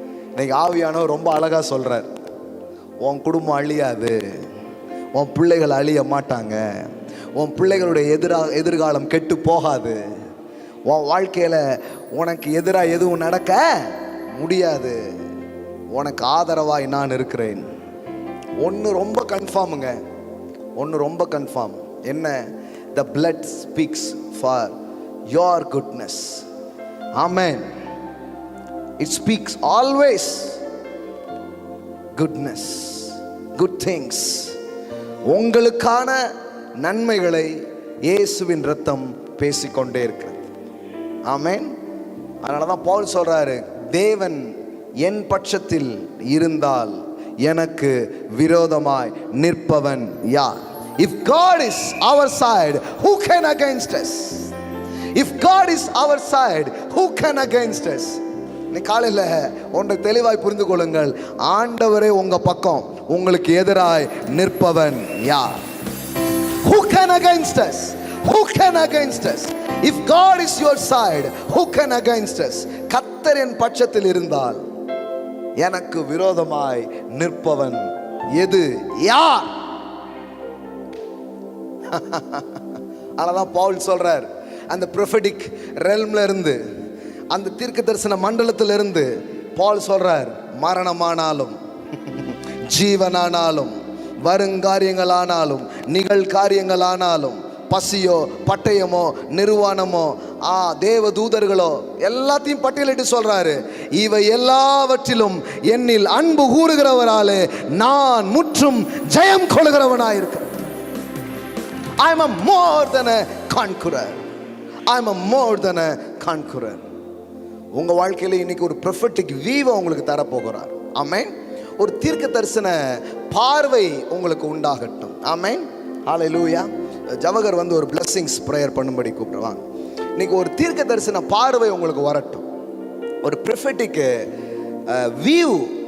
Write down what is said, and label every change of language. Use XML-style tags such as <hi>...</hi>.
<ta>இன்னைக்கு ஆவியானவர் ரொம்ப அழகாக சொல்கிறார், உன் குடும்பம் அழியாது, உன் பிள்ளைகள் அழிய மாட்டாங்க, உன் பிள்ளைகளுடைய எதிர்காலம் கெட்டு போகாது, உன் வாழ்க்கையில் உனக்கு எதிராக எதுவும் நடக்க முடியாது, உனக்கு ஆதரவாய் நான் இருக்கிறேன். ஒன்று ரொம்ப கன்ஃபார்முங்க, ஒன்று ரொம்ப கன்ஃபார்ம். என்ன?</ta> <en>The blood speaks for your goodness. Amen. It speaks always goodness, good things.</en> <ta>உங்களுக்கான நன்மைகளை இயேசுவின் இரத்தம் பேசிக்கொண்டே இருக்கிறது. ஆமென். அதனால தான் பவுல் சொல்றாரு, தேவன் என் பட்சத்தில் இருந்தால் எனக்கு விரோதமாய் நிற்பவன் யார்?</ta> <en>If God is our side, who can against us? If God is our side, who can against us?</en> <ta>நீ காலையில் ஒன்றை தெளிவாய் புரிந்து கொள்ளுங்கள், ஆண்டவரே உங்க பக்கம், உங்களுக்கு எதிராய் நிற்பவன் யார்?</ta> <en>Who can against us? Who can against us? If God is your side, who can against us?</en> <ta>கர்த்தர் என் பட்சத்தில் இருந்தால் எனக்கு விரோதமாய் நிற்பவன் எது? யார்? அதனாலதான் பவுல் சொல்றார், அந்த ப்ரொஃபெட்டிக் ரெல்ம்ல இருந்து, அந்த தீர்க்க தரிசன மண்டலத்திலிருந்து பவுல் சொல்றார், மரணமானாலும் ஜீவனானாலும் வருங்காரியங்களானாலும் நிகழ்காரியங்களானாலும் பசியோ பட்டயமோ நிர்வாணமோ தேவ தூதர்களோ எல்லாத்தையும் பட்டியலிட்டு சொல்றாரு, இவை எல்லாவற்றிலும் என்னில் அன்பு கூறுகிறவராலே நான் முற்றும் ஜெயம் கொள்கிறவனாயிருக்கிறேன்.</ta> <en>I am a more than a conqueror. I am a more than a conqueror.</en> <ta>உங்க வாழ்க்கையில இன்னைக்கு ஒரு ப்ரொஃபெட்டிக் வியூவை உங்களுக்கு தரப்போகிறார். ஆமென். ஒரு தீர்க்க தரிசன பார்வை உங்களுக்கு உண்டாகட்டும். ஆமென். ஹல்லேலூயா. ஜவகர் வந்து ஒரு பிளெஸிங்ஸ் ப்ரேயர் பண்ணும்படி கூப்பிடுவாங்க. இன்னைக்கு ஒரு தீர்க்க தரிசன பார்வை உங்களுக்கு வரட்டும், ஒரு ப்ரொஃபெட்டிக் வியூ.</ta>